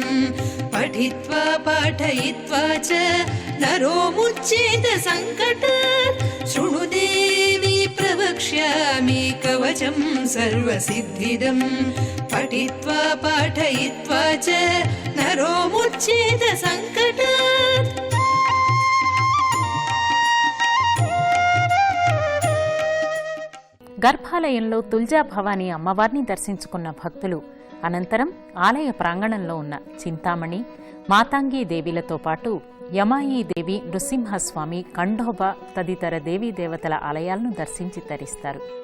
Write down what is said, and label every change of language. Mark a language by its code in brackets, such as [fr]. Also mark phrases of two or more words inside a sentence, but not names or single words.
[sa] पठित्वा पाठयित्वा च नरो मुच्येत संकटात्. शृणु देवी प्रवक्ष्यामि कवचं सर्वसिद्धिदं पठित्वा पाठयित्वा च नरो मुच्येत संकटात्. [te] గర్భాలయంలో తుల్జా భవానీ అమ్మవారిని దర్శించుకున్న భక్తులు అనంతరం ఆలయ ప్రాంగణంలో ఉన్న చింతామణి, మాతాంగీ దేవీలతో పాటు యమాయీ దేవి, నృసింహస్వామి, ఖండోబా తదితర దేవీ దేవతల ఆలయాలను దర్శించి తరిస్తారు.